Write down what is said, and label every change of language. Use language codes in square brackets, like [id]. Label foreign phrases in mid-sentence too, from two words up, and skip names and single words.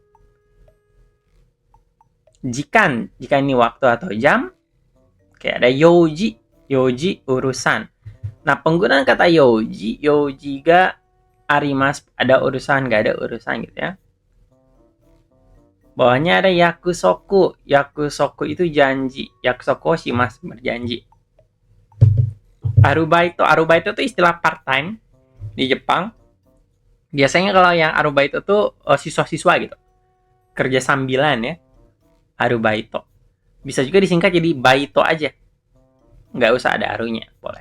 [id] Jika ini waktu atau jam, kayak ada yoji, yoji urusan. Nah, penggunaan kata [ja] 用事があります, [id] ada urusan, gak ada urusan gitu ya. Bawahnya ada yakusoku. Yakusoku itu janji. [ja] 約束します, [id] berjanji. Arubaito itu istilah part time di Jepang. Biasanya kalau yang arubaito itu siswa-siswa gitu. Kerja sambilan ya. Arubaito. Bisa juga disingkat jadi baito aja. Nggak usah ada arunya, boleh.